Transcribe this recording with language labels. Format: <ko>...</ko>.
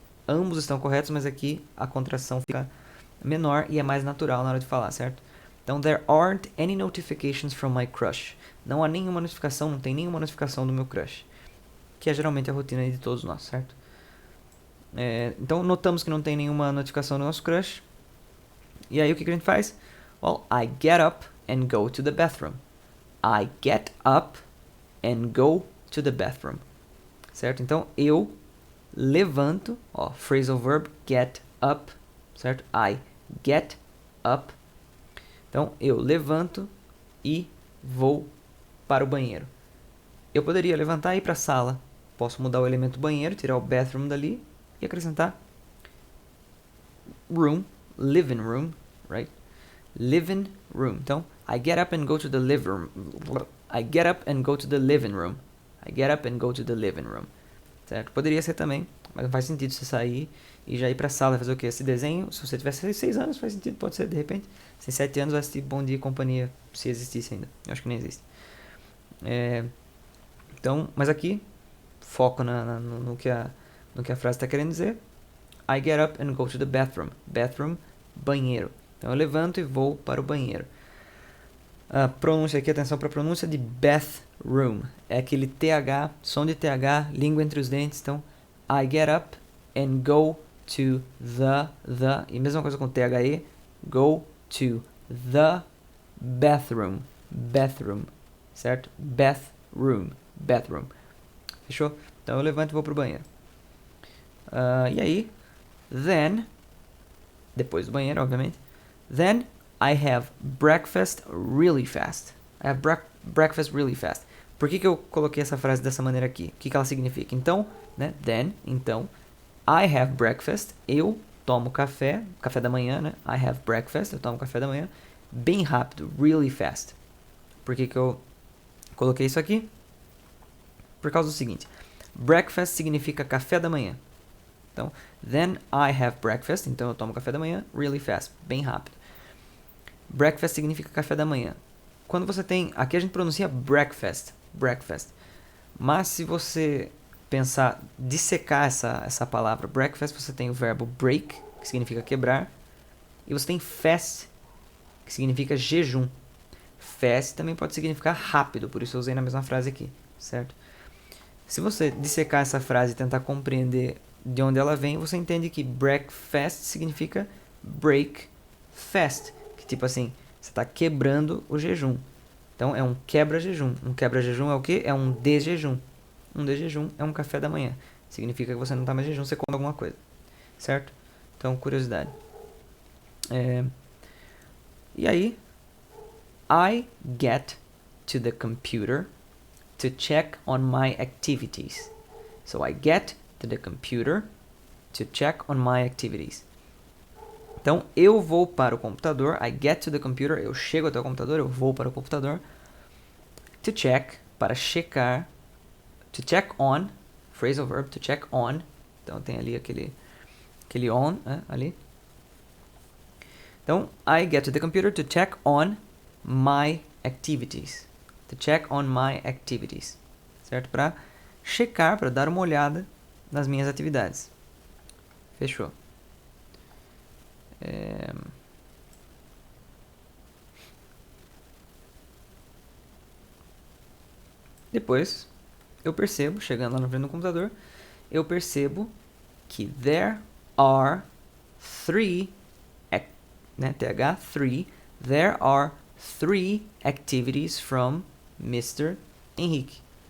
<pt>Ambos estão corretos, mas aqui a contração fica menor e é mais natural na hora de falar, certo?</pt> <en>Então, there aren't any notifications from my crush.</en> <pt>Não há nenhuma notificação, não tem nenhuma notificação do meu crush. Que é geralmente a rotina de todos nós, certo? Então, notamos que não tem nenhuma notificação do nosso crush. E aí, o que a gente faz?</pt> <en>Well, I get up and go to the bathroom. I get up and go to the bathroom.</en> <pt>Certo? Então, eu levanto, ó, phrasal verb, get up, certo?</pt> <en>I get up.</en> <pt>Então, eu levanto e vou para o banheiro. Eu poderia levantar e ir para a sala. Posso mudar o elemento banheiro, tirar o bathroom dali e acrescentar room,</pt> <en>living room, right? Living room. Então, I get up and go to the living room. I get up and go to the living room. I get up and go to the living room.</en> <pt>Certo? Poderia ser também, mas não faz sentido você sair e já ir pra sala fazer o quê? Esse desenho, se você tivesse 6 anos, faz sentido, pode ser, de repente. Se 7 anos vai assistir Bom Dia e Companhia, se existisse ainda. Eu acho que nem existe. Então, mas aqui, foco no que a frase está querendo dizer.</pt> <en>I get up and go to the bathroom.</en> <pt>Bathroom, banheiro. Então, eu levanto e vou para o banheiro. A pronúncia aqui, atenção para a pronúncia de bathroom. É aquele TH, som de TH, língua entre os dentes.</pt> <en>Então, I get up and go to the,</en> <pt>e mesma coisa com</pt> <en>THE, go to the bathroom, certo?</en> <pt>Bathroom. Fechou? Então eu levanto e vou pro banheiro.</pt> <en>E aí, then,</en> <pt>depois do banheiro, obviamente,</pt> <en>then I have breakfast really fast. I have breakfast really fast.</en> <pt>Por que eu coloquei essa frase dessa maneira aqui? O que ela significa? Então, né?</pt> <en>Then, então, I have breakfast.</en> <pt>Eu tomo café da manhã, né?</pt> <en>I have breakfast.</en> <pt>Eu tomo café da manhã. Bem rápido,</pt> <en>really fast.</en> <pt>Por que eu coloquei isso aqui? Por causa do seguinte. Breakfast significa café da manhã.</pt> <en>Então, then I have breakfast.</en> <pt>Então, eu tomo café da manhã</pt> <en>really fast.</en> <pt>Bem rápido. Breakfast significa café da manhã. Quando você tem... Aqui a gente pronuncia breakfast. Mas se você pensar, dissecar essa palavra breakfast, você tem o verbo break, que significa quebrar, e você tem fast, que significa jejum. Fast também pode significar rápido, por isso eu usei na mesma frase aqui, certo? Se você dissecar essa frase e tentar compreender de onde ela vem, você entende que breakfast significa break fast, que tipo assim, você está quebrando o jejum. Então, é um quebra-jejum. Um quebra-jejum é o quê? É um desjejum. Um desjejum é um café da manhã. Significa que você não está mais jejum, você come alguma coisa. Certo? Então, curiosidade.</pt> <en>E aí, I get to the computer to check on my activities. So, I get to the computer to check on my activities.</en> <pt>Então, eu vou para o computador.</pt> <en>I get to the computer.</en> <pt>Eu chego até o computador. Eu vou para o computador. To check. Para checar.</pt> <en>To check on.</en> <pt>Phrasal verb. To check on. Então, tem ali aquele aquele on, ali.</pt> <en>Então, I get to the computer to check on my activities. To check on my activities.</en> <pt>Certo? Para checar, para dar uma olhada nas minhas atividades. Fechou. Depois, eu percebo, chegando lá na frente do computador, eu percebo que</pt> <en>there are three, né, TH3, there are three activities from Mr. Henrique.</en>